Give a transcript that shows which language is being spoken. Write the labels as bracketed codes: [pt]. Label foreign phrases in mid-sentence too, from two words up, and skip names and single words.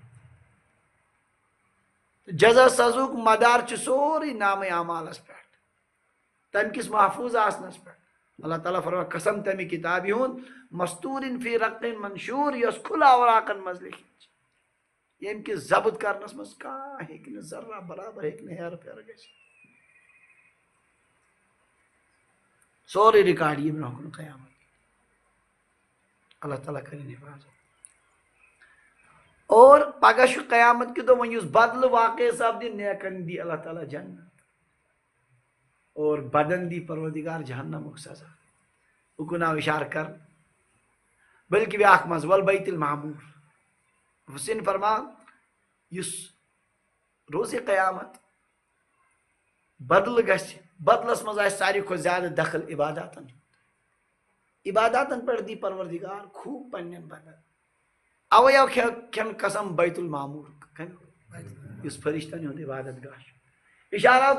[ks] جزا سزہُک مدار چھُ سورُے نامے اعمالس پٮ۪ٹھ تمہِ کِس محفوٗظ آسنس پٮ۪ٹھ اللہ تعالیٰ فرما قسم تمہِ کِتابہِ ہُنٛد [ar] مستوٗرِن فی رقٍ منشوٗر [ks] یۄس کھُلہٕ اوراقن منٛز لیکھِتھ چھِ ییٚمہِ کہِ ضبط کرنس منٛز کانٛہہ ہیٚکہِ نہٕ ذرہ برابر ہیٚکہِ نہٕ ہیرٕ پھیرٕ گٔژھِتھ سورُے رِکاڈ یی برونٛہہ کُن قیامت اللہ تعالیٰ کٔرِنۍ حفاظت اور پگہہ چھُ قیامت کہِ دۄہ وۄنۍ یُس بدلہٕ واقع سپدِ نیکن دی اللہ تعالیٰ جنت اور بدن دی پروردگار جہنمُک سزا اُکُن آو اِشارٕ کرنہٕ بلکہِ بیاکھ منٛز ول بیت المعموٗر حُسین فرمان یُس روزِ قیامت بدلہٕ گژھِ بدلس منٛز آسہِ ساروی کھۄتہٕ زیادٕ دخل عباداتن عباداتن پٮ۪ٹھ دی پروردگار خوٗب پننٮ۪ن بندن اوے آو کھٮ۪ن قسم بیت المعموٗرُک یُس فرشتن ہُنٛد عبادت گاہ چھُ اِشارٕ آو